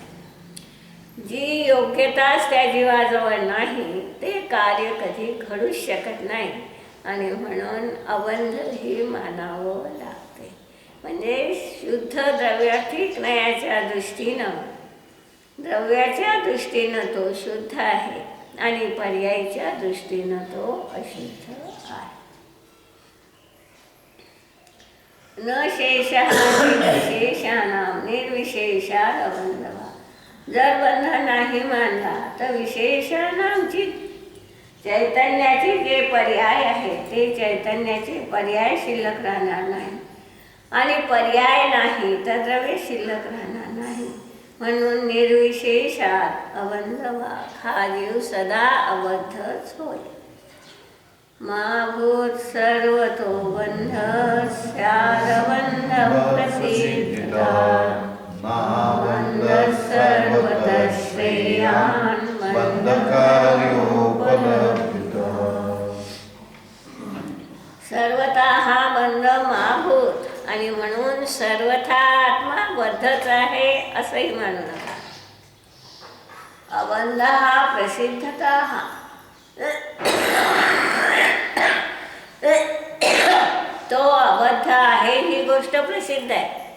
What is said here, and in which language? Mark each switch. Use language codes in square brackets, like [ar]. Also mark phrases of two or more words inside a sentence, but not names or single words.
[mr] जी योग्यताच त्या जीवाजवळ नाही ते कार्य कधी घडूच शकत नाही आणि म्हणून अबंधही मानावं लागते. म्हणजे शुद्ध द्रव्यार्थिक न्यायाच्या दृष्टीनं द्रव्याच्या दृष्टीनं तो शुद्ध आहे आणि पर्यायीच्या दृष्टीनं तो अशुद्ध आहे. [sa] न शेषः विशेषाणां निर्विशेषात् अबंधः. [mr] जर बंध नाही मानला तर विशेषणांची चैतन्याचे जे पर्याय आहेत ते चैतन्याचे पर्याय शिल्लक राहणार नाही आणि पर्याय नाही तर द्रव्य शिल्लक राहणार नाही. म्हणून निर्विशेषात अबंधवाद हा जीव सदा अबद्धच होय. [sa] मा भूत सर्वतो बंध स्यादबंध प्रसिद्धता बंध सर्वतः श्रेयान् सर्वथा हा बंध महाभूत [mr] आणि म्हणून सर्वथा आत्मा बद्धच आहे असंही मानू नका. अबंध हा प्रसिद्धता हा तो अबद्ध आहे ही गोष्ट प्रसिद्ध आहे.